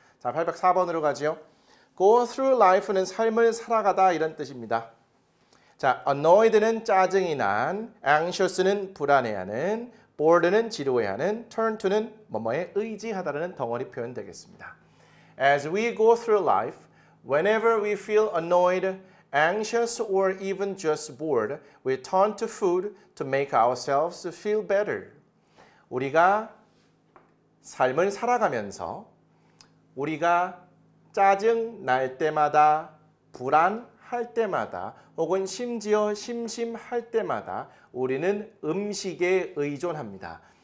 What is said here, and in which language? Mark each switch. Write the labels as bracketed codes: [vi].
[ko] 자, 804번으로 가죠. Go through life는 삶을 살아가다 이런 뜻입니다. 자, annoyed는 짜증이 난, anxious는 불안해하는, bored는 지루해하는, turn to는 뭐뭐에 의지하다라는 덩어리 표현 되겠습니다. [en] As we go through life, whenever we feel annoyed, anxious, or even just bored, we turn to food to make ourselves feel better. [ko] 우리가 삶을 살아가면서 우리가 짜증 날 때마다, 불안할 때마다, 혹은 심지어 심심할 때마다 우리는 음식에 의존합니다.